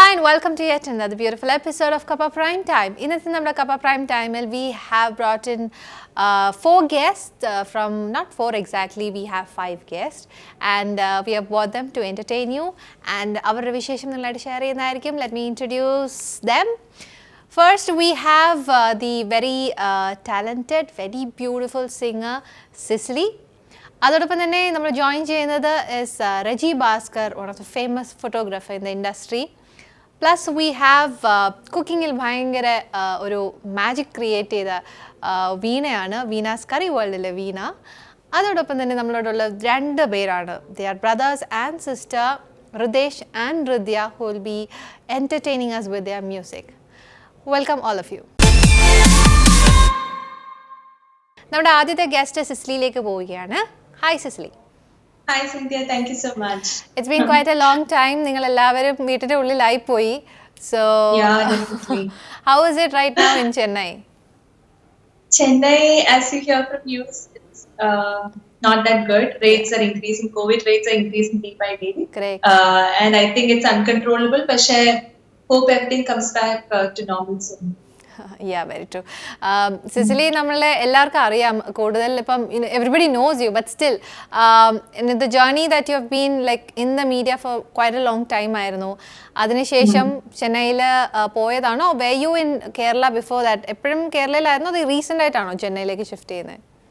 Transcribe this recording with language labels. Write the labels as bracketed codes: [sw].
[en] welcome to yet another beautiful episode of Kappa Prime Time. In this Kappa Prime Time, we have brought in 4 guests from, not 4 exactly, we have 5 guests, and we have brought them to entertain you and our [ml] vishesham nalladu share cheyyunnayirikkum. [en] Let me introduce them. First, we have the very talented, very beautiful singer Cicely. [ml] അതോടൊപ്പം തന്നെ നമ്മൾ join ചെയ്യുന്നത് [en] is Reggie Bhaskar, one of the famous photographer in the industry. Plus we have [ml] കുക്കിങ്ങിൽ ഭയങ്കര ഒരു magic create ചെയ്ത വീണയാണ്, വീണാസ് കറി വേൾഡിലെ വീണ. അതോടൊപ്പം തന്നെ നമ്മളോടുള്ള 2 പേരാണ്. [en] They are brothers and sister, Ridesh and Ridya, who will be entertaining us with their music. Welcome all of you. [ml] നമ്മുടെ ആദ്യത്തെ guest സിസ്ലിയിലേക്ക് പോവുകയാണ്. [en] Hi Cicely. Hi Cynthia, thank you so much. It's been quite a long time. [ml] നിങ്ങൾ എല്ലാവരും വീട്ടിന്റെ ഉള്ളിലായി പോയി. [en] So yeah, definitely. How is it right now in Chennai? Chennai, as you hear from news, it's not that good. Rates are increasing. COVID rates are increasing day by day. Correct. And I think it's uncontrollable. But I hope everything comes back to normal soon. Yeah, very true. Cicely, [ml] നമ്മളെ എല്ലാവർക്കും അറിയാം കൂടുതൽ ഇപ്പം [en] everybody knows you, but still in the journey that you have been like in the media for quite a long time [ml] ആയിരുന്നു. അതിനുശേഷം ചെന്നൈയിൽ പോയതാണോ? [en] Were you in Kerala before that? [ml] എപ്പോഴും കേരളയിലായിരുന്നോ? അത് റീസെന്റ് ആയിട്ടാണോ ചെന്നൈയിലേക്ക് ഷിഫ്റ്റ് ചെയ്യുന്നത്?